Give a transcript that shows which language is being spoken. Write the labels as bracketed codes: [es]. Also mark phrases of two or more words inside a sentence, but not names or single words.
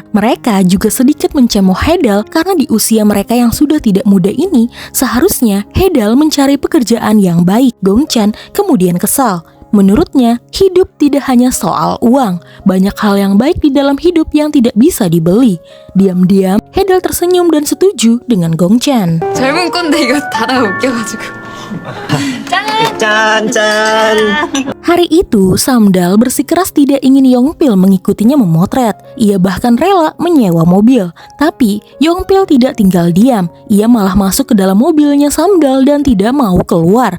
[id] Mereka juga sedikit mencemooh Haedal karena di usia mereka yang sudah tidak muda ini, seharusnya Haedal mencari pekerjaan yang baik. Gongchan kemudian kesal. Menurutnya, hidup tidak hanya soal uang. Banyak hal yang baik di dalam hidup yang tidak bisa dibeli. Diam-diam, Haedal tersenyum dan setuju dengan Gongchan. [ko] 젊은 꼰대 이거 다 웃겨가지고. [id] Hari itu, Samdal bersikeras tidak ingin Yongpil mengikutinya memotret. Ia bahkan rela menyewa mobil. Tapi, Yongpil tidak tinggal diam. Ia malah masuk ke dalam mobilnya Samdal dan tidak mau keluar.